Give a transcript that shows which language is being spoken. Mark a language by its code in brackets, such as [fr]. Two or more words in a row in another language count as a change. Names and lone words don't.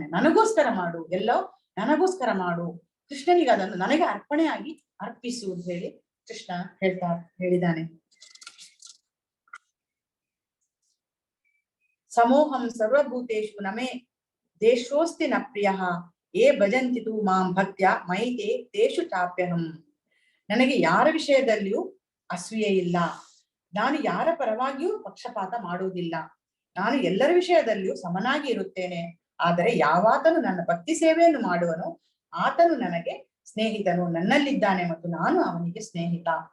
[kn] ನನಗೋಸ್ಕರ ಮಾಡು, ಎಲ್ಲೋ ನನಗೋಸ್ಕರ ಮಾಡು, ಕೃಷ್ಣನಿಗೆ ಅದನ್ನು ನನಗೆ ಅರ್ಪಣೆಯಾಗಿ ಅರ್ಪಿಸು ಅಂತ ಹೇಳಿ ಕೃಷ್ಣ ಹೇಳಿದ್ದಾನೆ. [sa] ಸಮೋಹಂ ಸರ್ವಭೂತೇಷು ನಮೇ ದೇಶೋಸ್ತಿ ನ ಪ್ರಿಯ ಏ ಭಜಂತಿ ತು ಮಾಂ ಭಕ್ತ್ಯ ಮೈತೆ ತೇಷು ಚಾಪ್ಯಹಂ. [kn] ನನಗೆ ಯಾರ ವಿಷಯದಲ್ಲಿಯೂ ಅಸೂಯೆ ಇಲ್ಲ, ನಾನು ಯಾರ ಪರವಾಗಿಯೂ ಪಕ್ಷಪಾತ ಮಾಡುವುದಿಲ್ಲ, ನಾನು ಎಲ್ಲರ ವಿಷಯದಲ್ಲಿಯೂ ಸಮನಾಗಿ ಇರುತ್ತೇನೆ. ಆದರೆ ಯಾವಾತನು ನನ್ನ ಭಕ್ತಿ ಸೇವೆಯನ್ನು ಮಾಡುವನು ಆತನು ನನಗೆ ಸ್ನೇಹಿತನು, ನನ್ನಲ್ಲಿದ್ದಾನೆ ಮತ್ತು ನಾನು ಅವನಿಗೆ ಸ್ನೇಹಿತ.